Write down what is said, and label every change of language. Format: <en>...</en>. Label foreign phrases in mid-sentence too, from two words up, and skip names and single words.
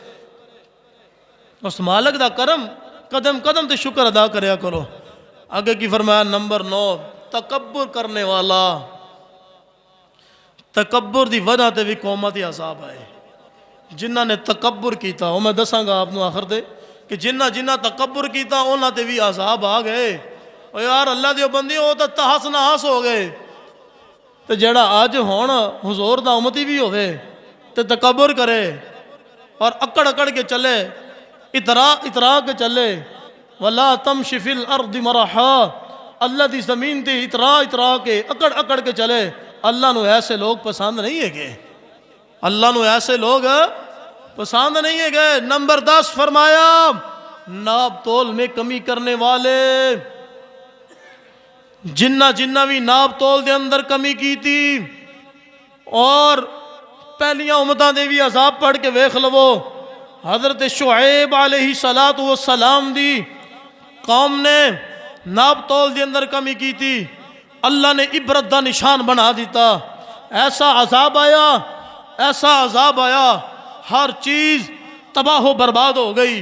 <pa>اس مالک دا کرم قدم قدم تے شکر ادا کریا کرو۔ آگے کی فرمایا نمبر 9، تکبر کرنے والا، تکبر دی وجہ تے بھی قومت عذاب آئے۔ جنہ نے تکبر کیتا وہ میں دساں گا آپ نو آخر دے کہ جنہ جنہ تکبر کیتا انہاں تے بھی عذاب آ گئے۔ او یار اللہ دیو بندی وہ تو تحس نحس ہو گئے، تو جڑا آج ہون حضور دا امتی بھی ہوئے تو تکبر کرے اور اکڑ اکڑ کے چلے، اترا کے چلے،</pa> <ar>وَلَا تَمْشِ فِي الْأَرْضِ مَرَحًا،</ar> <pa>اللہ دی زمین تے اترا کے اکڑ اکڑ کے چلے۔ اللہ نو ایسے لوگ پسند نہیں ہے گئے، اللہ نو ایسے لوگ پسند نہیں ہے گئے۔ نمبر 10 فرمایا ناب تول میں کمی کرنے والے، جنہ بھی ناب تول دے اندر کمی کی تھی، اور پہلیاں امتاں دے بھی عذاب پڑھ کے ویکھ لو۔ حضرت شعیب علیہ السلام دی قوم نے ناب تول دے اندر کمی کی تھی، اللہ نے عبرت دا نشان بنا دیتا، ایسا عذاب آیا، ایسا عذاب آیا، ہر چیز تباہ و برباد ہو گئی۔</pa>